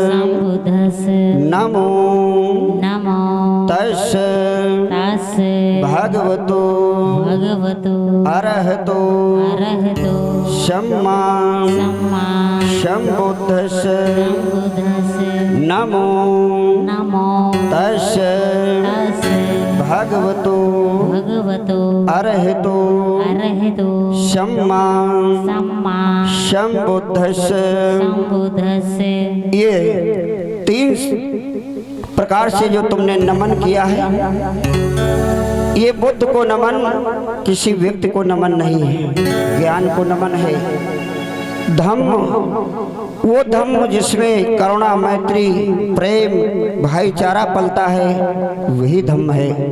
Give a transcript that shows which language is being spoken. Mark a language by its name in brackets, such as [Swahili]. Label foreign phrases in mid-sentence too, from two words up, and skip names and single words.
[Pali] नमो तस्य भगवतो अरहतो सम्मा सम्बुद्धस्य नमो तस्य भगवतो अरहतो सम्मा सम्बुद्धस्य। [Hindi] ये 3 प्रकार से जो तुमने नमन किया है, ये बुद्ध को नमन किसी व्यक्ति को नमन नहीं है, ज्ञान को नमन है। धम्म वो धम्म जिसमें करुणा मैत्री प्रेम भाईचारा पलता है, वही धम्म है।